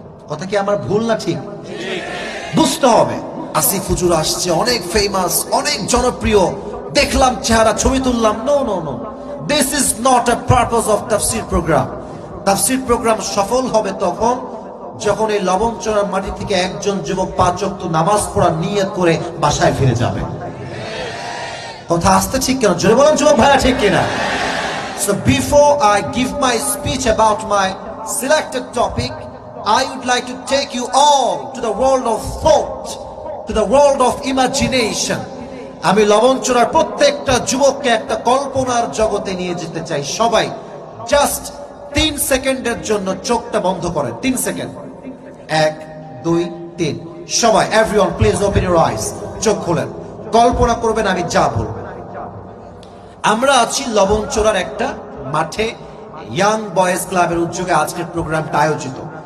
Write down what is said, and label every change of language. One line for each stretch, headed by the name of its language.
Bangla: কথা কি আমার ভুল না ঠিক? বুঝতে হবে। আসিফ হুজুর আসছে, অনেক ফেমাস, অনেক জনপ্রিয়, দেখলাম চেহারা, ছবি তুললাম।
English: No no no, this is not a purpose of তাফসীর programme.
Bangla: Tafsir programme সফল হবে তখন যখন এই লবণচড়ার মাটি থেকে একজন যুবক 5 ওয়াক্ত নামাজ পড়ার নিয়ত করে বাসায় ফিরে যাবে। কথা আসতে ঠিক কেন? জোরে বলেন যুবক ভাইরা, ঠিক কিনা?
English: So before I give my speech about my selected topic, I would like to take you all to the world of thought, to the world of imagination.
Bangla: আমি লবণচড়ার প্রত্যেকটা যুবককে একটা কল্পনার জগতে নিয়ে যেতে চাই। সবাই জাস্ট 3 সেকেন্ডের জন্য চোখটা বন্ধ করেন। 3 সেকেন্ড।
English: 1 2 3। সবাই, everyone please open your eyes.
Bangla: চোখ খোলেন, কল্পনা করবেন আমি যা বলবো। আমরা আছি লবণচড়ার একটা মাঠে, ইয়াং বয়েজ ক্লাবের উদ্যোগে আজকের প্রোগ্রামটা আয়োজিত।